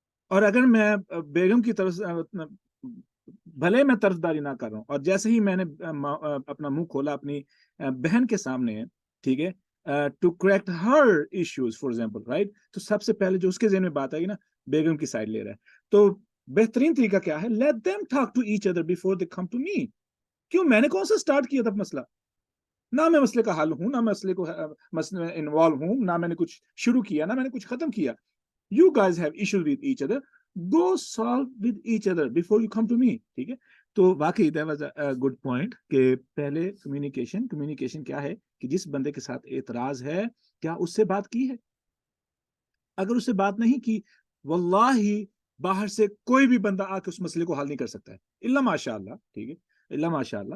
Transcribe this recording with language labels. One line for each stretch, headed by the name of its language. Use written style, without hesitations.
Urdu: اور اگر میں بیگم کی طرف بھلے میں طرفداری نہ کر رہا ہوں، اور جیسے ہی میں نے اپنا منہ کھولا اپنی بہن کے سامنے، ٹھیک ہے،
English: to correct ہر issues for example, right,
Urdu: تو سب سے پہلے جو اس کے ذہن میں بات آئے گی نا، بیگم کی سائڈ لے رہا ہے. تو بہترین طریقہ کیا ہے؟
English: Let them talk to each other before they come to me.
Urdu: کیوں میں نے کون سا اسٹارٹ کیا تھا مسئلہ؟ نہ میں مسئلے کا حل ہوں، نہ مسئلے کو مسئلے میں انوالو ہوں، نہ میں نے کچھ شروع کیا، نہ میں نے کچھ ختم کیا.
English: You guys have issues with each other. Go solve with each other before you come to me.
Urdu: ٹھیک ہے. تو واقعی
English: that was a good point
Urdu: کہ پہلے کمیونیکیشن کیا ہے کہ جس بندے کے ساتھ اعتراض ہے کیا اس سے بات کی ہے؟ اگر اس سے بات نہیں کی، واللہ باہر سے کوئی بھی بندہ آ کے اس مسئلے کو حل نہیں کر سکتا ہے، الا ماشاء اللہ، ٹھیک ہے، الا ماشاء اللہ.